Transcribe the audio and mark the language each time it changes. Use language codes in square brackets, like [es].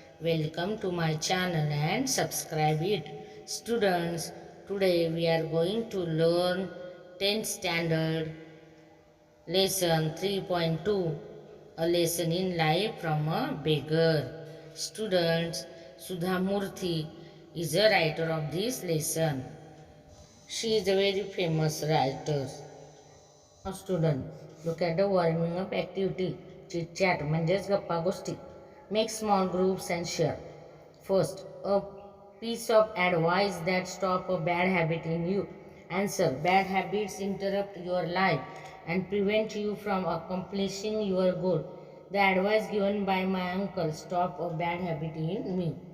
[en] Welcome to my channel and subscribe it. Students, today we are going to learn 10th standard lesson 3.2, a lesson in life from a beggar. Students, Sudha Murthy is a writer of this lesson. She is a very famous writer. Now student, look at the warming up activity. [mr] Chit chat म्हणजेच गप्पा गोष्टी. [en] Make small groups and share. First, a piece of advice that stop a bad habit in you. Answer: bad habits interrupt your life and prevent you from accomplishing your goal. The advice given by my uncle: stop a bad habit in me.